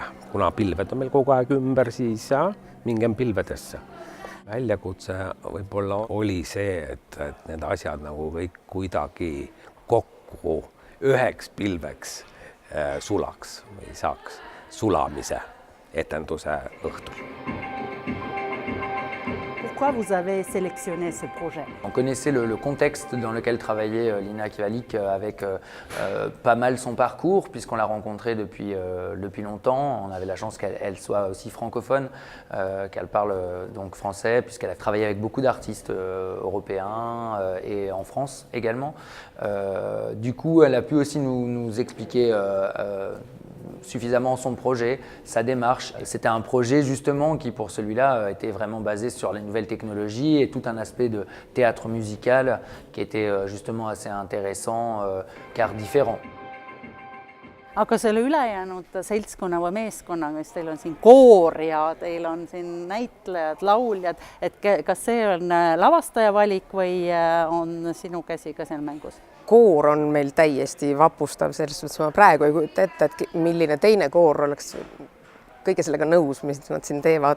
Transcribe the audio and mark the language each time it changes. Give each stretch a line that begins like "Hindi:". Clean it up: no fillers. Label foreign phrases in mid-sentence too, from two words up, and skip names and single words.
Estonian: Kuna pilved on meil kogu aeg ümber, siis mingem pilvedesse. Väljakutse võib-olla oli see, et need asjad nagu kõik kuidagi kokku üheks pilveks sulaks või saaks sulamise etenduse õhtul.
French: Pourquoi vous avez sélectionné ce projet? On connaissait le contexte dans lequel travaillait Lina Kivallic avec pas mal son parcours, puisqu'on l'a rencontrée depuis longtemps. On avait la chance qu'elle soit aussi francophone, qu'elle parle donc français, puisqu'elle a travaillé avec beaucoup d'artistes européens et en France également. Du coup, elle a pu aussi nous expliquer suffisamment son projet, sa démarche. C'était un projet justement qui pour celui-là était vraiment basé sur les nouvelles technologies et tout un aspect de théâtre musical qui était justement assez intéressant car différent.
Estonian: Aga selle ülejäänud seltskonna või meeskonnaga, siis teil on siin koor ja teil on siin näitlejad, lauljad, et kas see on lavastaja valik või on sinu käsi ka seal mängus? Koor on meil täiesti vapustav, selles mõttes ma praegu ei kujuta ette, et milline teine koor oleks kõige sellega nõus, mis nad siin teevad.